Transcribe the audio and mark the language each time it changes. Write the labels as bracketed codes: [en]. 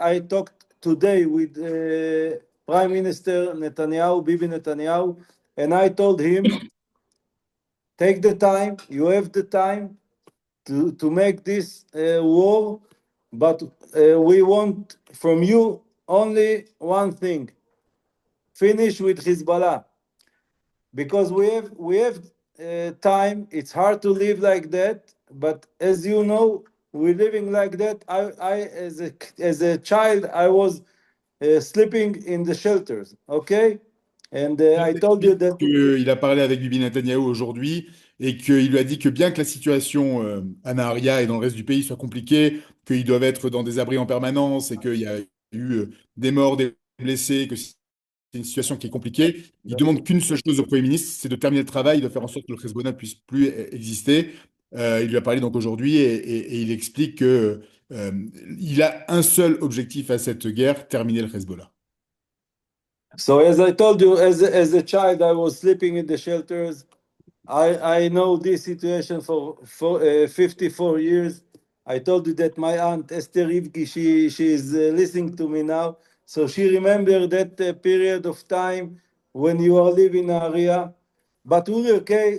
[en] I talked today with Prime Minister Netanyahu, Bibi Netanyahu, and I told him, take the time, you have the time to make this war, but we want from you only one thing: finish with Hezbollah, because we have time. It's hard to live like that, but as you know, we're living like that. I as a child, I was sleeping in the shelters. Okay, and I told you that. [fr] Il a parlé avec Bibi Netanyahu aujourd'hui et qu'il lui a dit que bien que la situation à Nahariya et dans le reste du pays soit compliquée, qu'ils doivent être dans des abris en permanence et qu'il y a eu des morts, des blessés, que c'est une situation qui est compliquée. Il demande qu'une seule chose au Premier ministre, c'est de terminer le travail, de faire en sorte que le Hezbollah ne puisse plus exister. Il lui a parlé donc aujourd'hui et il explique que il a un seul objectif à cette guerre, terminer le Hezbollah. [en] So as I told you, as a child, I was sleeping in the shelters. I know this situation for 54 years. I told you that my aunt Esther Rivki, she is listening to me now. So she remembered that period of time when you are living in Nahariya. But we're okay.